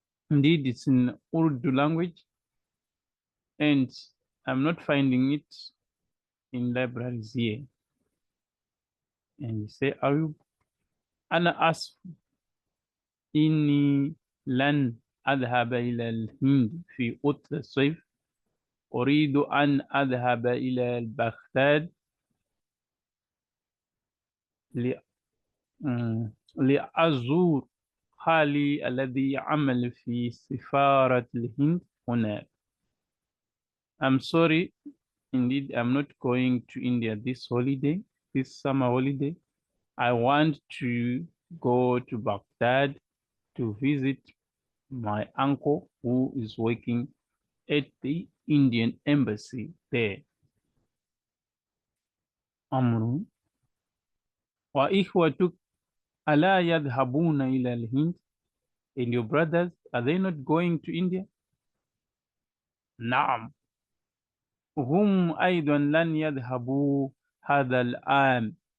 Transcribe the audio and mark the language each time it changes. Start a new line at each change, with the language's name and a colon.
English: Indeed, it's in Urdu language, and I'm not finding it in libraries here. And you say,
Arabic: أنا آسف إني لن أذهب إلى الهند في عطلة الصيف. أريد أن أذهب إلى بغداد لأزور خالي الذي يعمل في سفارة الهند هناك.
English: I'm sorry, indeed, I'm not going to India this summer holiday. I want to go to Baghdad to visit my uncle who is working at the Indian embassy there.
Arabic: أمر وإخوتك ألا يذهبون إلى الهند?
English: And your brothers, are they not going to India?
Arabic: نعم هم أيضا لن يذهبوا هذا العام.